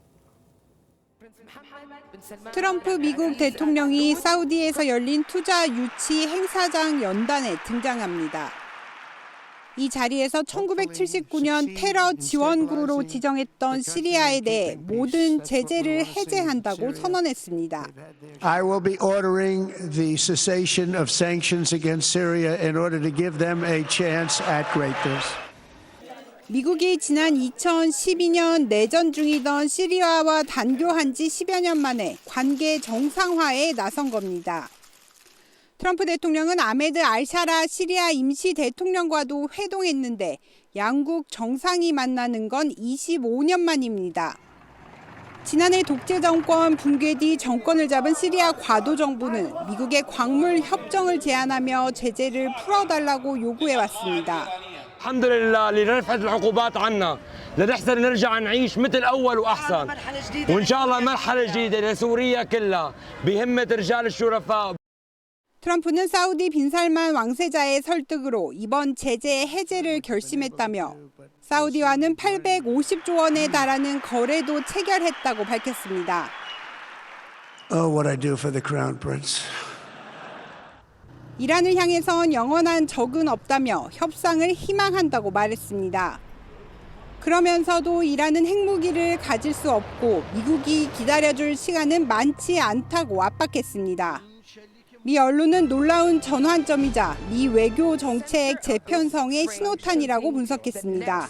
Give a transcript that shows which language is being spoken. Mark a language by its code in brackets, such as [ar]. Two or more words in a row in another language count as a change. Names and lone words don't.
[ko] 트럼프 미국 대통령이 사우디에서 열린 투자 유치 행사장 연단에 등장합니다. 이 자리에서 1979년 테러 지원국으로 지정했던 시리아에 대해 모든 제재를 해제한다고 선언했습니다. [en] I will be ordering the cessation of sanctions against Syria in order to give them a chance at greatness. [ko] 미국이 지난 2012년 내전 중이던 시리아와 단교한 지 10여 년 만에 관계 정상화에 나선 겁니다. 트럼프 대통령은 아메드 알샤라 시리아 임시 대통령과도 회동했는데 양국 정상이 만나는 건 25년 만입니다. 지난해 독재 정권 붕괴 뒤 정권을 잡은 시리아 과도 정부는 미국의 광물 협정을 제안하며 제재를 풀어달라고 요구해왔습니다. [ar] الحمد لله اللي رفعت العقوبات عنا لنحسن نرجع نعيش مثل اول واحسن وان شاء الله مرحله جديده لسوريا كلها بهمه رجال الشرفاء. [ko] 트럼프는 사우디 빈살만 왕세자의 설득으로 이번 제재 해제를 결심했다며 사우디와는 850조 원에 달하는 거래도 체결했다고 밝혔습니다. [en] Oh, what I do for the Crown Prince. [ko] 이란을 향해선 영원한 적은 없다며 협상을 희망한다고 말했습니다. 그러면서도 이란은 핵무기를 가질 수 없고 미국이 기다려줄 시간은 많지 않다고 압박했습니다. 미 언론은 놀라운 전환점이자 미 외교 정책 재편성의 신호탄이라고 분석했습니다.